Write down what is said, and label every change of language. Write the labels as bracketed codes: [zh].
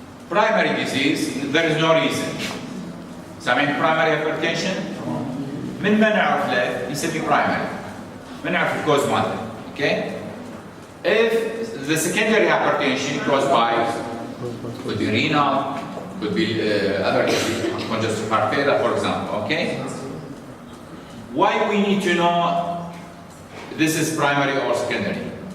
[en] Primary disease, there is no reason. [ar] سامعين primary hypertension؟ من ما نعرف له يسمي برايمري. ما نعرف الكوز مالته. [en] Okay? If the secondary hypertension caused by, could be renal, could be other congestive heart failure, for example, okay? Why we need to know this is primary or secondary?